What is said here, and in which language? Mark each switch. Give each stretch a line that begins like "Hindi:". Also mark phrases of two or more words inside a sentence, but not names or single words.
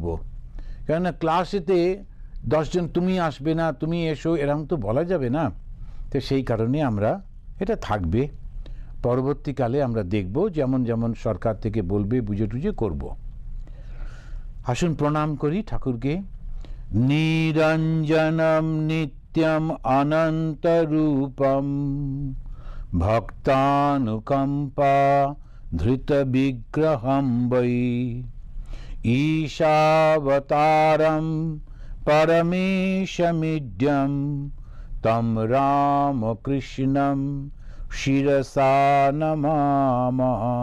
Bangla: কেননা ক্লাসেতে 10 জন তুমি আসবে না, তুমি এসো, এরকম তো বলা যাবে না। তো সেই কারণে আমরা এটা থাকবে। পরবর্তীকালে আমরা দেখব, যেমন যেমন সরকার থেকে বলবে বুঝে টুঝে করব। আসুন প্রণাম করি ঠাকুরকে।
Sanskrit: निरञ्जनम् नित्यम् अनन्तरूपम् भक्तानुकम्पा धृत विग्रहम् वै ईशावतारम् परमेशमीड्यम् तम् रामकृष्णम् शिरसा नमामः।